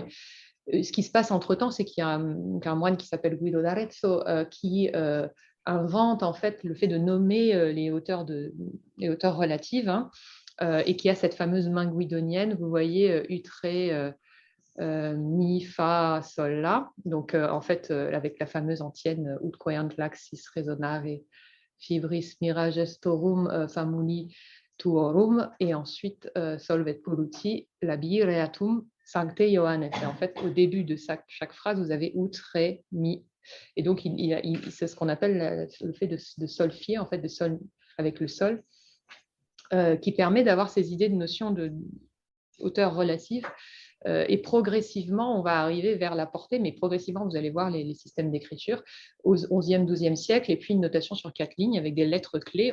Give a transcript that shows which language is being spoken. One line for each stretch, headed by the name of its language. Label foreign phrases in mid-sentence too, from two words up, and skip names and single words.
French: Ce qui se passe entre-temps, c'est qu'il y a un moine qui s'appelle Guido d'Arezzo qui invente en fait le fait de nommer les hauteurs relatives et qui a cette fameuse main guidonienne, vous voyez, utré, mi, fa, sol, la. Donc en fait, avec la fameuse antienne
Latin: ut queant laxis resonare fibris mira gestorum famuli tuorum,
French: et ensuite
Latin: solvet poluti labi reatum sancte Ioannes.
French: Et en fait, au début de chaque phrase, vous avez ut, ré, mi. Et donc, c'est ce qu'on appelle le fait de solfier, en fait, de sol avec le sol, qui permet d'avoir ces idées de notion de hauteur relative. Et progressivement, on va arriver vers la portée, mais progressivement, vous allez voir les systèmes d'écriture au 11e, 12e siècle, et puis une notation sur 4 lignes avec des lettres clés.